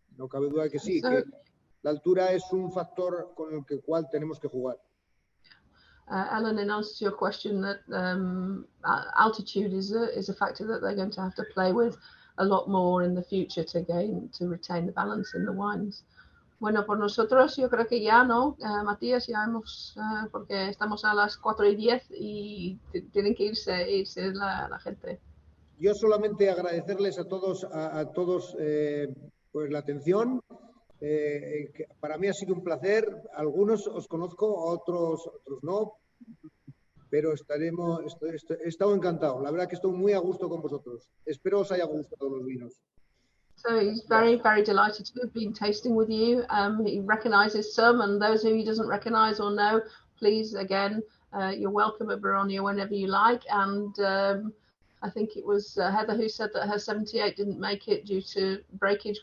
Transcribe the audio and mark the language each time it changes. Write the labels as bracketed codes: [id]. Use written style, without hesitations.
[es] No cabe duda que sí, que la altura es un factor con el cual tenemos que jugar. [en] Alan, in answer to your question, that altitude is a factor that they're going to have to play with a lot more in the future to retain the balance in the wines. [es] Bueno, por nosotros yo creo que ya no, Matías, ya hemos, porque estamos a las 4:10 y tienen que irse la gente. Yo solamente agradecerles a todos pues la atención. Que para mí ha sido un placer. Algunos os conozco, otros no, pero he estado encantado. La verdad que estoy muy a gusto con vosotros. Espero os haya gustado los vinos. [en] So he's very, very delighted to have been tasting with you. He recognises some, and those who he doesn't recognise or know, please, again, you're welcome at Beronia whenever you like. And I think it was Heather who said that her 78 didn't make it due to breakage.